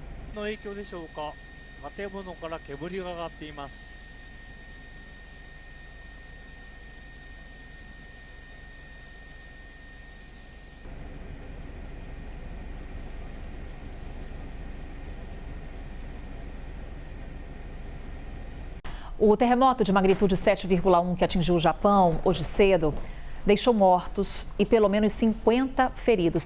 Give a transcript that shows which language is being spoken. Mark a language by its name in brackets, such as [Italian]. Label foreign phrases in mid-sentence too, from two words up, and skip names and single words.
[Japanese] の影響でしょうか、建物から煙が上がっています。 [Portuguese] O terremoto de magnitude 7,1 que atingiu o Japão hoje cedo deixou mortos e pelo menos 50 feridos.